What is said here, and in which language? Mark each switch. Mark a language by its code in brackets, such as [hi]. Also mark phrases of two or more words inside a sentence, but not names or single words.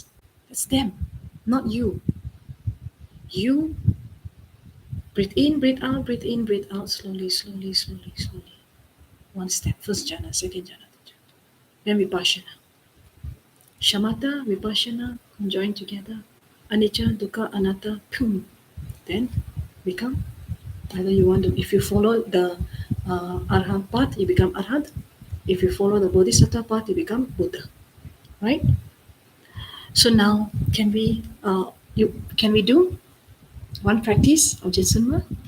[en] That's them, not you. You breathe in, breathe out, breathe in, breathe out, slowly. One step, first jhana, second jhana, third jhana. Then vipassana. [pi] Shamatha, vipassana, [en] conjoined together. [pi] Anicca, dukkha, anatta, [en] pum. Then become. Either you want to, if you follow the Arhat path, you become Arhat. If you follow the Bodhisattva path, you become Buddha. Right? So now, can we do one practice of Jetsunma?